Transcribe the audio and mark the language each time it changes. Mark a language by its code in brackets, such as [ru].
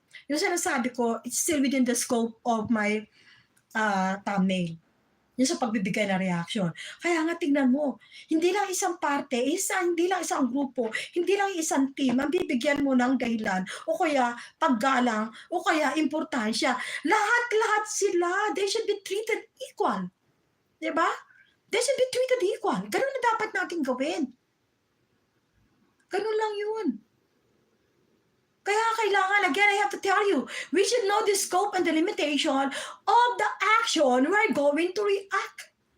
[tl] Yung sinasabi ko, [en] it's still within the scope of my thumbnail. [tl] Yung sa pagbibigay na reaction. Kaya nga tingnan mo, hindi lang isang parte, hindi lang isang grupo, hindi lang isang team, ang bibigyan mo ng dahilan, o kaya paggalang, o kaya importansya. Lahat sila, [en] they should be treated equal. Diba? They should be treated equal. [tl] Ganun na dapat natin gawin. Ganun lang yun. Kaya kailangan, [en] again, I have to tell you, we should know the scope and the limitation of the action we're going to react.